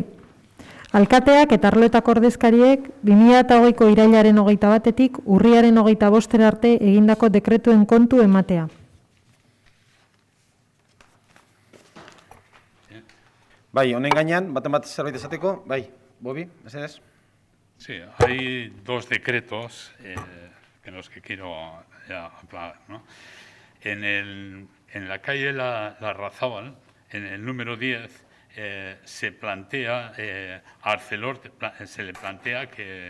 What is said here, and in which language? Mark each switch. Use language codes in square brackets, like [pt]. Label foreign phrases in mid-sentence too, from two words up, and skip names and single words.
[eu] Alkateak eta arloetako ordezkariek 2008ko irailaren 21etik urriaren 25 arte egindako dekretuen kontu ematea. Bai, honen gainean, baten bat zerbait esateko, bai, Bobi, mesedez. [es] Sí, hay dos decretos en los que quiero hablar, ¿no? En la calle Larrazábal, en el número 10, se plantea, a Arcelor se le plantea que...